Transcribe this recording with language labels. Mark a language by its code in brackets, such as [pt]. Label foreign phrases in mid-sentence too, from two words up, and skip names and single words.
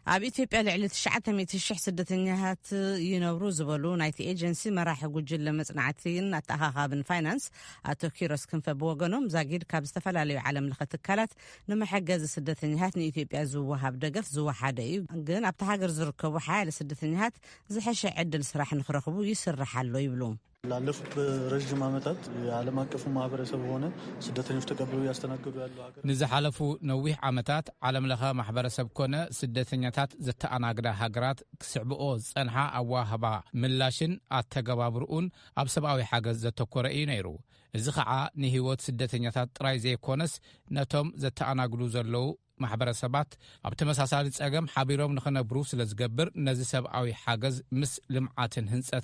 [ti] ኣብ ኢትዮጵያ ልዕሊ 900,000 ስደተኛታት ይነብሩ ዝበሉ ናይቲ ኤጀንሲ መራሒ ጉጅለ መጽናዕትን ኣተኻኻብን ፋይናንስ ኣቶ ኪሮስ ክንፈ ብወገኖም ዛጊድ ካብ ዝተፈላለዩ ዓለም ለኸ ትካላት ንመሐገዚ ስደተኛታት ንኢትዮጵያ ዝወሃብ ደገፍ ዝወሓደ እዩ። ግን ኣብቲ ሃገር ዝርከቡ ሓያለ ስደተኛታት ዝሐሸ ዕድል ስራሕ ንኽረኽቡ ይስራሕ ኣሎ ይብሉ። [am] ላለፉት ረጅም ዓመታት የዓለም አቀፉ ማህበረሰብ ሆነ ስደተኞች ተቀብለው ያስተናገዱ ያለው ሀገር [ti] ንዝሓለፉ ነዊሕ ዓመታት ዓለም ለኸ ማሕበረሰብ ኮነ ስደተኛታት ዘተኣናግዳ ሃገራት ክስዕብኦ ዝጸንሓ ኣዋህባ ምላሽን ኣተገባብርኡን ኣብ ሰብኣዊ ሓገዝ ዘተኮረ እዩ ነይሩ። እዚ ከዓ ንህይወት ስደተኛታት ጥራይ ዘይኮነስ ነቶም ዘተኣናግዱ ዘለዉ ማሕበረሰባት ኣብ ተመሳሳሊ ጸገም ሓቢሮም ንኽነብሩ ስለ ዝገብር ነዚ ሰብኣዊ ሓገዝ ምስ ልምዓትን ህንጸት